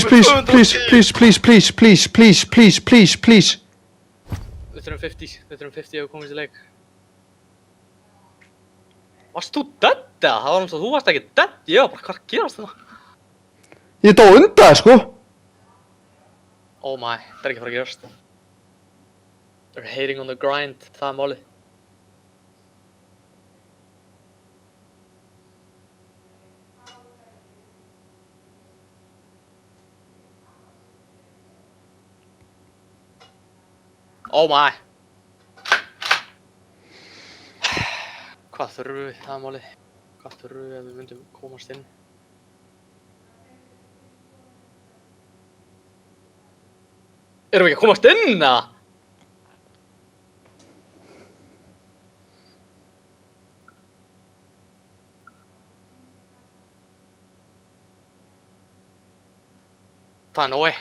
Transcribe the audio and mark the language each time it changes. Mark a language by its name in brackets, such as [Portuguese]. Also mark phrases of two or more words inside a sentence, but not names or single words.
[Icelandic] Við þurfum 50 ef við komumst í leik. Varst þú dead eða? Það var náttúrulega, þú varst ekki dead. Ég var bara, hvað gerast það? Ég dó undan, sko. [English] Oh my, [Icelandic] það er ekki að fara að gerast. [English] They're hating on the grind, [Icelandic] það er málið. [English] Oh my. [Icelandic] Hvað þurfum við, það er málið. Hvað þurfum við ef við myndum komast inn? Erum við ekki að komast inn, eða? Það er [English] no way.